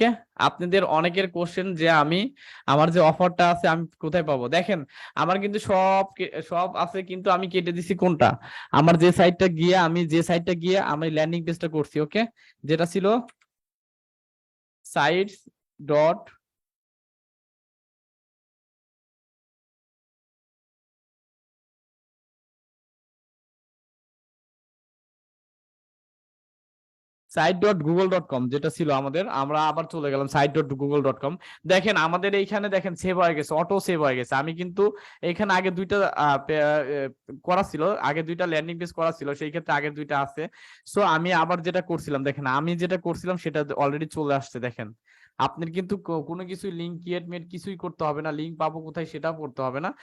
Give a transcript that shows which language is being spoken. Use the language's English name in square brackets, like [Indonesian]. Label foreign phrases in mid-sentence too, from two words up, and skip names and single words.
[Bangla] আপনাদের অনেকের কোশ্চেন যে আমি আমার যে অফারটা আছে আমি কোথায় পাবো, দেখেন আমার কিন্তু সব আছে, কিন্তু আমি কেটে দিছি কোনটা? আমার যে সাইটটা গিয়ে আমি [English] landing pageটা [Bangla] করছি, ওকে? যেটা ছিল সাইটস ডট site.google.com, যেটা ছিল আমাদের, আমরা আবার চলে গেলাম site.google.com। দেখেন আমাদের এইখানে দেখেন সেভ হয়ে গেছে, [English] auto save [Bangla] হয়ে গেছে। আমি কিন্তু এখানে আগে দুইটা করা ছিল, আগে দুইটা [English] landing page [Bangla] করা ছিল, সেই ক্ষেত্রে আগের দুইটা আছে। সো আমি আবার যেটা করছিলাম, দেখেন আমি যেটা করছিলাম সেটা অলরেডি চলে আসছে, দেখেন। আপনার কিন্তু কোনো কিছু [English] link create [Bangla] মেট কিছুই করতে হবে না, লিঙ্ক পাবো কোথায় সেটাও করতে হবে না।